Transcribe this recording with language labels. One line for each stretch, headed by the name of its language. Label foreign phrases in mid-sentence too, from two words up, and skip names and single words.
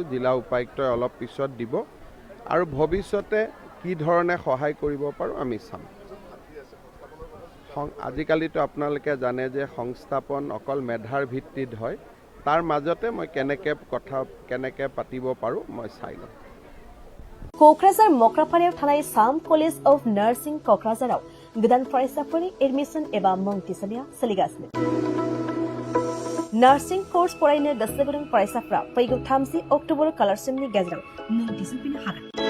Assamese: জিলা উপায়ুক্তই অলপ পিছত দিব আৰু ভৱিষ্যতে কি ধৰণে সহায় কৰিব পাৰোঁ আমি চাম। আজিকালিতো আপোনালোকে জানে যে সংস্থাপন অকল মেধাৰ ভিত্তিত হয়, তাৰ মাজতে মই কেনেকৈ পাতিব পাৰোঁ মই চাই লম।
Bodo: क'क्राझार मक्रापारायाव थानाय साम कलेज अफ नार्सिं क'क्राझाराव गोदान फरायसाफोरनि एडमिसन एबा मुं थिसननाया सोलिगासिनो।
English: nursing course
Bodo: फरायनो गोसो गुदुं फरायसाफ्रा फैगौ 30 अक्ट'बर खालारसिमनि गेजेराव मुं थिसनफैनो हागोन।